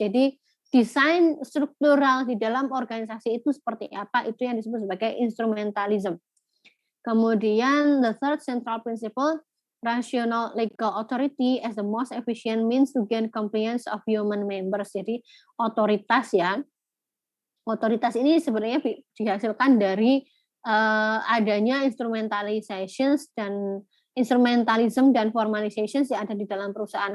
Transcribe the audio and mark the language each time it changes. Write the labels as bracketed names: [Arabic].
[Indonesian] Jadi desain struktural di dalam organisasi itu seperti apa, itu yang disebut sebagai instrumentalism. Kemudian [English] the third central principle, rational legal authority as the most efficient means to gain compliance of human members. [Indonesian] Jadi otoritas ya, otoritas ini sebenarnya dihasilkan dari adanya instrumentalizations dan instrumentalism dan formalizations yang ada di dalam perusahaan.